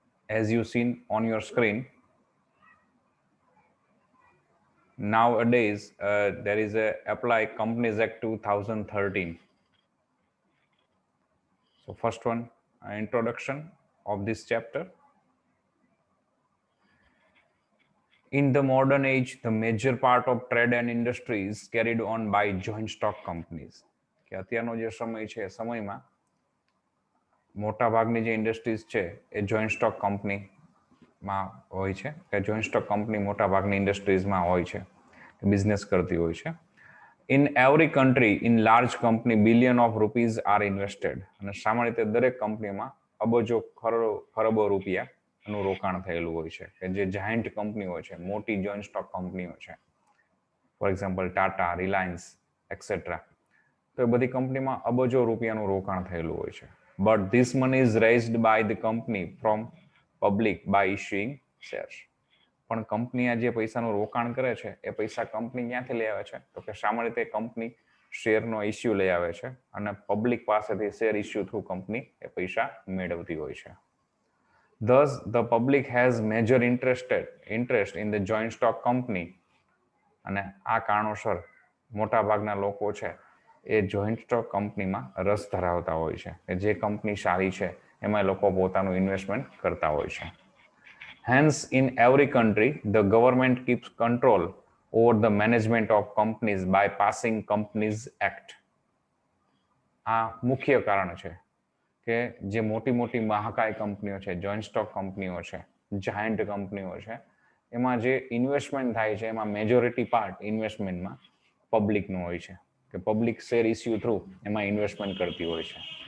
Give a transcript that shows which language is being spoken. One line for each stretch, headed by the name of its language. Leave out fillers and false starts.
English: As you seen on your screen, nowadays there is a Apply Companies Act 2013. So first one, introduction of this chapter. In the modern age, the major part of trade and industry is carried on by joint stock companies.
Gujarati: કે અત્યારનો જે સમય છે સમયમાં મોટા ભાગની જે industries છે એ જોઈન્ટ સ્ટોક કંપનીમાં હોય છે કે જોઈન્ટ સ્ટોક કંપની મોટા ભાગની ઇન્ડસ્ટ્રીઝમાં હોય છે, બિઝનેસ કરતી હોય છે.
English: In every country, in large company, billion of rupees are invested.
Gujarati: અને સામાન્ય રીતે દરેક કંપનીમાં અબજો ખરબો રૂપિયાનું રોકાણ થયેલું હોય છે કે જે જાયન્ટ કંપનીઓ છે, મોટી જોઈન્ટ સ્ટોક કંપનીઓ છે, for example Tata, Reliance et cetera. તો એ બધી કંપનીમાં અબજો રૂપિયાનું રોકાણ થયેલું હોય છે.
English: But this money is raised by the company from public by issuing shares.
Gujarati: પણ કંપની આ જે પૈસાનું રોકાણ કરે છે એ પૈસા કંપની ક્યાંથી લઈ આવે છે? તો કે સામાન્ય રીતે કંપની શેરનો ઇસ્યુ લઈ આવે છે અને પબ્લિક પાસેથી શેર ઇસ્યુ થ્રુ કંપની એ પૈસા મેળવતી હોય છે.
English: Thus, the public has major interest in the joint stock company.
Gujarati: અને આ કારણોસર મોટા ભાગના લોકો છે એ જોઈન્ટ સ્ટોક કંપનીમાં રસ ધરાવતા હોય છે કે જે કંપની સારી છે એમાં લોકો પોતાનું ઇન્વેસ્ટમેન્ટ કરતા હોય છે.
English: Hence, in every country, the government keeps control over the management of companies by passing Companies Act.
Gujarati: આ મુખ્ય કારણ છે કે જે મોટી મોટી મહાકાય કંપનીઓ છે, જોઈન્ટ સ્ટોક કંપનીઓ છે, જાયન્ટ કંપનીઓ છે, એમાં જે ઇન્વેસ્ટમેન્ટ થાય છે એમાં મેજોરિટી પાર્ટ ઇન્વેસ્ટમેન્ટમાં પબ્લિકનું હોય છે કે પબ્લિક શેર ઇસ્યુ થ્રુ એમાં ઇન્વેસ્ટમેન્ટ કરતી હોય છે.